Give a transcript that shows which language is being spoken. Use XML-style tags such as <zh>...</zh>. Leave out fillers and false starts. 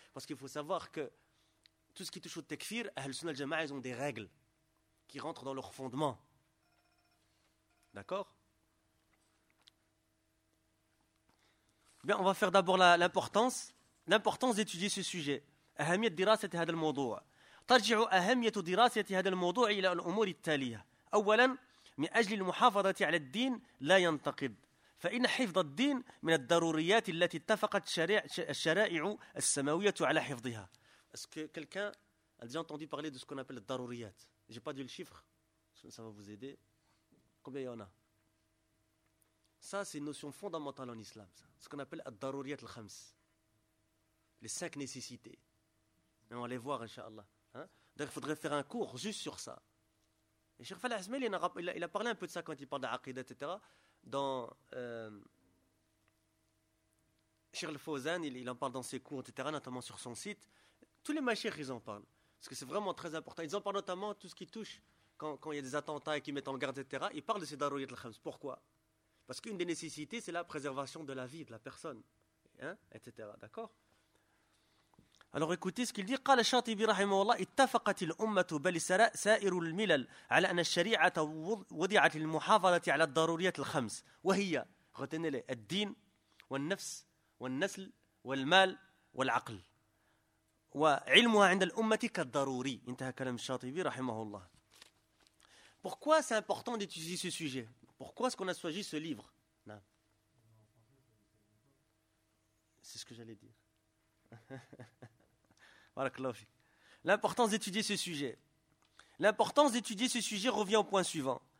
<fr>Parce qu'il faut savoir que tout ce qui touche au takfir, Ahl Sunnah al-Jama'a, ils ont des règles qui rentrent dans leur fondement. D'accord ? Bien, on va faire d'abord l'importance d'étudier ce sujet.</fr> <ar>« Ahamiyat dirasati hadha al-mawdu'a »« Tarji'u ahamiyat dirasati hadha al-mawdu'a ila al-umuri al-taliya » أولا من أجل المحافظة على الدين لا ينتقد فإن حفظ الدين من الضروريات التي اتفقت الشرائع السماوية على حفظها.</ar> <fr>Est-ce que quelqu'un a déjà entendu parler de ce qu'on appelle les daruriyat? J'ai pas dit le chiffre, ça va vous aider. Combien il y en a? Ça c'est une notion fondamentale en islam, ça. Ce qu'on appelle les daruriyat al-khams. Les cinq nécessités. Et on va les voir inchallah, hein? Donc il faudrait faire un cours juste sur ça. Et Cheikh Falah Ismail, il a parlé un peu de ça quand il parle d'aqidah, etc. Dans Cheikh Al-Fawzan, il en parle dans ses cours, etc., notamment sur son site. Tous les mashaykhs, ils en parlent. Parce que c'est vraiment très important. Ils en parlent notamment tout ce qui touche quand il y a des attentats et qu'ils mettent en garde, etc. Ils parlent de ces daruriyat al-khams. Pourquoi ? Parce qu'une des nécessités, c'est la préservation de la vie de la personne. Hein, etc. D'accord ? Alors écoutez ce qu'il dit.</fr> <ar>قال الشاطبي رحمه الله اتفقت الأمة بل سائر الملل على أن الشريعة وضعت للمحافظة على الضروريات الخمس وهي الدين والنفس والنسل والمال والعقل وعلمها عند الأمة كالضروري. انتهى كلام الشاطبي رحمه الله.</ar> <fr>Pourquoi c'est important d'étudier ce sujet? Pourquoi est-ce qu'on a choisi ce livre? C'est ce que j'allais dire. L'importance d'étudier ce sujet. L'importance d'étudier ce sujet revient au point suivant.</fr>